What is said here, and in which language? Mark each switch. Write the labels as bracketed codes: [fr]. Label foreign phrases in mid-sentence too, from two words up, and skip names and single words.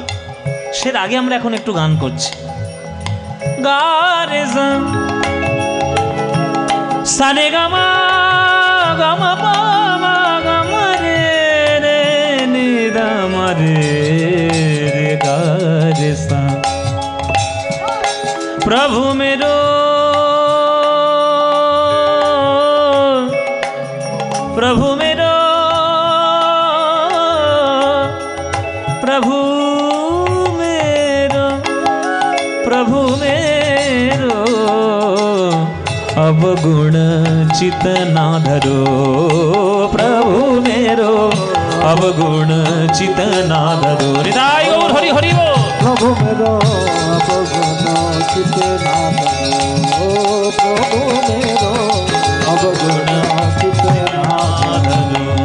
[bn] সে আগে আমরা এখন একটু গান করছি। গারে সারে গামা গামা পামা গামা রে রে নি দামা রে রে গারে সা। [hi] प्रभु मेरो प्रभु मेरो प्रभु मेरो प्रभु मेरो अवगुण चित ना धरो। प्रभु मेरो अवगुण चितना धरो। [bn] নিতাই গৌর হরি হরি বোল। [hi] प्रभु मेरो अवगुण चित ना धरो, प्रभु मेरो अवगुण चित ना धरो।